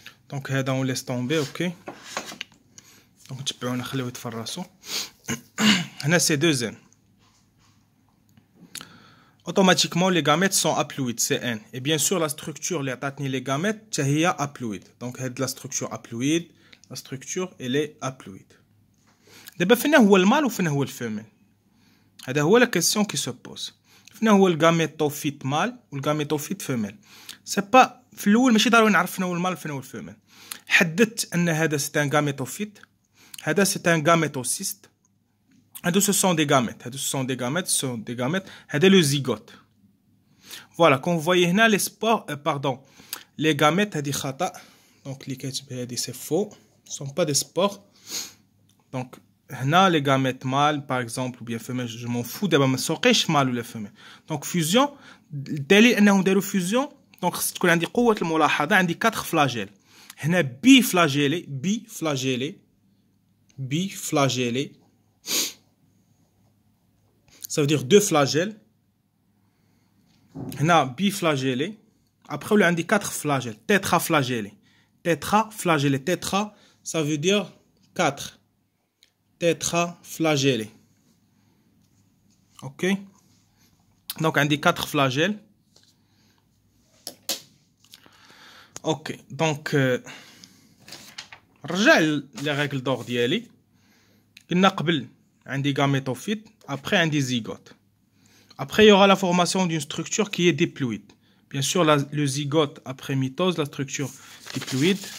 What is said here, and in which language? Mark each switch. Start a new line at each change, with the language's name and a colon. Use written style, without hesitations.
French: Donc, on laisse tomber, ok. Donc, tu peux en laisser tomber. Là, c'est 2 N. Automatiquement, les gamètes sont haploïdes, c'est N. Et bien sûr, la structure, les gamètes, c'est haploïde. Donc, la structure haploïde, la structure, elle est haploïde.
Arabic: D'abord, فين هو المال وفين هو الفيميل؟ هذا هو
French: la question qui se pose.
Arabic: فين هو الجاميتوفيت مال والجاميتوفيت فيميل؟
French: C'est pas
Arabic: في الأول ماشي ضروري نعرف فين هو المال وفين هو الفيميل. حددت أن هذا
French: c'est un gamétophyte, هذا c'est un gamétocyste. Ce sont des gamètes. Ce sont des gamètes. C'est le zygote. Voilà, comme vous voyez là, les spores, les gamètes, c'est khata. Donc, c'est faux. Ce ne sont pas des spores. Donc, là, les gamètes mâles, par exemple, ou bien femelles, je m'en fous d'abord, mais ce sont mâles ou les femelles.
Arabic: Donc, fusion, دليل أنهم داروا fusion. Donc, تكون عندي قوة الملاحظة عندي 4 flagelles.
French: هنا biflagellés. Ça veut dire 2 flagelles. هنا biflagellés. Après, on a 4 flagelles. Tétraflagellés. Tétra, ça veut dire 4. Tétraflagellés. Ok. Donc, on a 4 flagelles. Ok. Donc,
Arabic: رجع
French: les règles d'or ديالي.
Arabic: قلنا قبل عندي gamétophyte.
French: Après, un zygote. Après, il y aura la formation d'une structure qui est diploïde. Bien sûr, le zygote, après mitose, la structure diploïde.